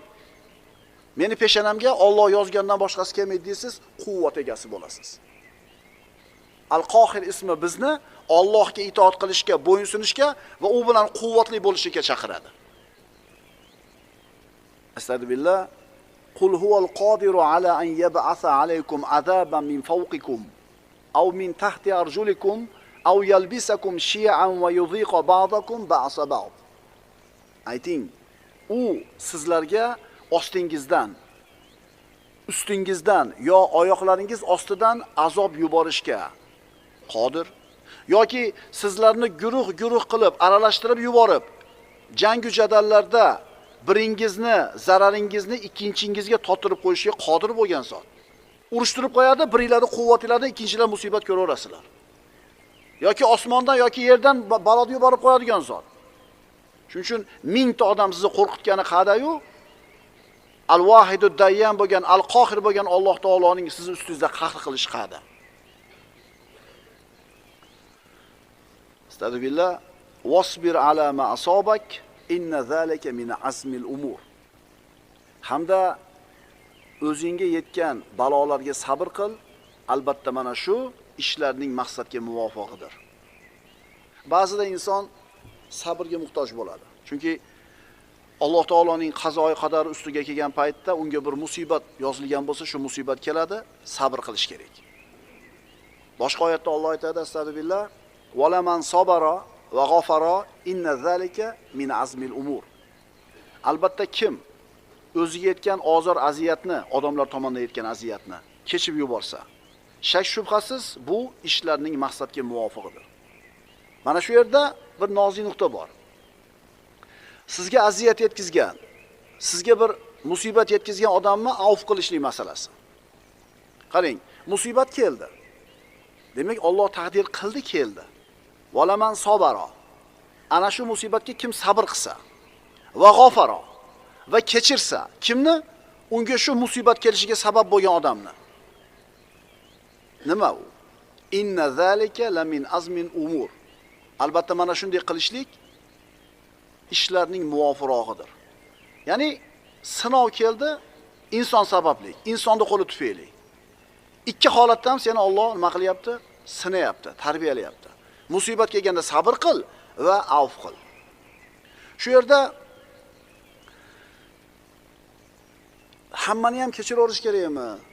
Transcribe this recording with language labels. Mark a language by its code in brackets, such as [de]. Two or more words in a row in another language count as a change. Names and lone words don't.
[uz] Meni peshonamga Alloh yozgandan boshqasi kelmaydi deysiz, quvvat egasi bo'lasiz. Al-Qohir ismi bizni Allohga itoat qilishga, bo'ysunishga va u bilan quvvatli bo'lishga chaqiradi. Astagfirullah. [ar] قل هو القادر على أن يبعث عليكم عذابا من فوقكم أو من تحت أرجلكم أو يلبسكم شيعا ويذيق بعضكم بأس بعض. [uz] Ayting, u sizlarga ostingizdan, ustingizdan yo oyoqlaringiz ostidan azob yuborishga qodir, yoki sizlarni guruh qilib aralashtirib yuborib, jangu jadallarda biringizni zararingizni ikkinchingizga totirib qo'yishga qodir bo'lgan zot. Urushtirib qo'yadi, biringlarni quvvatinglardan ikkinchilar musibat ko'raverasizlar. Yoki osmondan yoki yerdan baloni yuborib qo'yadigan zot. Shuning uchun 1000 ta odam sizni qo'rqitgani qadayu Al-Vahidud Dayyan bo'lgan, Al-Qohir bo'lgan Alloh taoloning sizni ustingizda qahr qilish qada. Astagfirullah. [ar] واصبر على ما أصابك إن ذلك من عزم الأمور. [uz] Hamda o'zingga yetgan balolarga sabr qil, albatta mana shu ishlarning maqsadga muvofiqidir. Ba'zida inson sabrga muhtoj bo'ladi. Chunki Alloh taoloning qazoyi qadari ustiga kelgan paytda unga bir musibat yozilgan bo'lsa, shu musibat keladi, sabr qilish kerak. Boshqa oyatda Alloh aytadi, [ar] أستغفر الله، ولمن صبر وغفر إن ذلك من عزم الأمور." [uz] Albatta kim o'ziga yetgan ozor aziyatni, odamlar tomonidan yetgan aziyatni kechib yuborsa, shak shubhasiz bu ishlarning maqsadga muvofiqidir. Mana shu yerda bir nozik nuqta bor. Sizga aziyat yetkazgan, sizga bir musibat yetkazgan odamni avf qilishlik masalasi. Qarang, musibat keldi. Demak, Alloh taqdir qildi, keldi. [ar] ولمن صبر. [uz] Ana shu musibatga kim sabr qilsa [ar] وغفر [uz] va kechirsa, kimni? Unga shu musibat kelishiga sabab bo'lgan odamni. Nima u? [ar] إن ذلك لمن عزم الأمور. [uz] Albatta mana shunday qilishlik ishlarning muvofirog'idir. Ya'ni sinov keldi, inson sababli, insonning qo'li tufayli. Ikki holatda ham seni Alloh nima qilyapti? Sinayapti, tarbiyalayapti. Musibat kelganda sabr qil va avf qil. Shu yerda hammani ham kechiraverish kerakmi?